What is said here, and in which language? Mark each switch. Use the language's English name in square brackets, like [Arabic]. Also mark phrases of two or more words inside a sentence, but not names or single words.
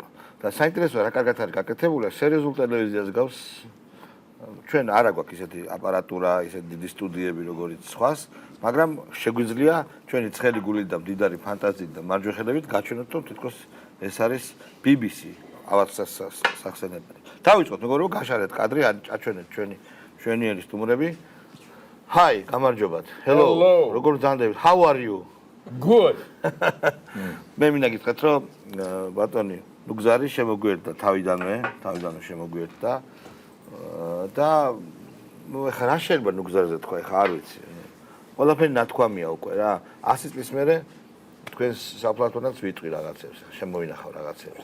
[Georgian] და საინტერესოა რა კარგად არის გაკეთებული, სერიოზულ ტელევიზიას გავს ჩვენ არა გვაქვს ისეთი აპარატურა, ისეთი დიდი სტუდიები როგორც სხვას, მაგრამ შეგვიძლია ჩვენი ცხელი გულით და მდიდარი ფანტაზიით და მარჯვეხელებით გაჩვენოთ, რომ თითქოს ეს არის BBC სახსენებელი. დავიწყოთ, მეგობრებო, გაშარეთ კადრი, აჩვენეთ ჩვენიერი სტუმრები. Hi, გამარჯობათ. Hello. როგორ გძანდებით? [English] How are you? Good. [Georgian] მე მინდა გითხრათ, რომ ბატონი ნუგზარი შემოგვიერთდა თავიდანვე შემოგვიერთდა და ეხლა რა შეიძლება ნუგზარზე თქვა, ეხლა არ ვიცი. ყველაფერი ნათქვამია უკვე რა. 100 წლის მერე თქვენს საფლავთანაც ვიტყვი რაღაცებს, შემოვინახავ რაღაცებს.